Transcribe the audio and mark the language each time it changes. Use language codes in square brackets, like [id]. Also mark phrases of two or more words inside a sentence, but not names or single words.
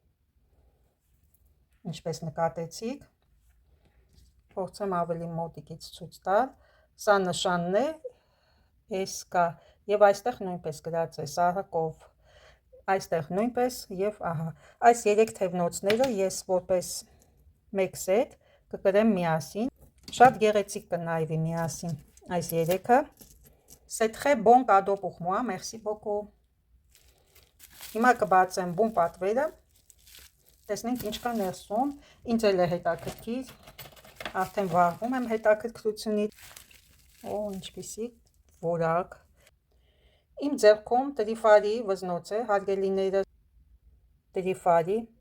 [hy] ինչպես նկատեցիք, փորձեմ ավելի մոտիկից ցույց տալ, սա նշանն է SK եւ այստեղ նույնպես գրած է Սաղը Կով, այստեղ նույնպես եւ ահա այս 3 թևնոցները ես որպես մեկ սեթ կկրեմ միասին, շատ գեղեցիկ կնայվի միասին այս 3-ը։ [fr] C'est très bon cadeau pour moi, merci beaucoup։ [hy] Հիմա կբացեմ բուն պատվերը, տեսնենք ինչ կա ներսում, ինձ էլ է հետաքրքիր, արդեն վարվում եմ հետաքրքրությունից, ինչպիսի որակ։ Իմ ձեռքում տրիֆարի վզնոց է, հարգելիները, տրիֆարի,